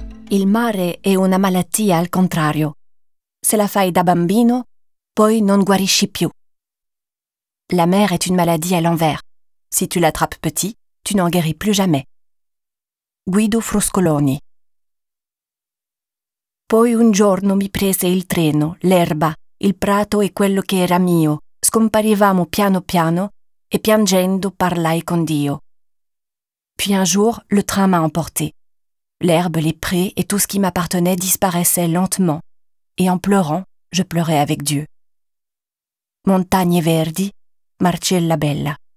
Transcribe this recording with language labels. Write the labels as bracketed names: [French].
[Italian] Il mare è una malattia al contrario. Se la fai da bambino, poi non guarisci più. [French] La mer est une maladie à l'envers. Si tu l'attrapes petit, tu n'en guéris plus jamais. Guido Froscoloni. [Italian] Poi un giorno mi prese il treno, l'erba, il prato e quello che era mio. Scomparivamo piano piano e piangendo parlai con Dio. [French] Puis un jour, le train m'a emporté. L'herbe, les prés et tout ce qui m'appartenait disparaissaient lentement, et en pleurant, je pleurais avec Dieu. [Italian] Montagne verdi, Marcella Bella.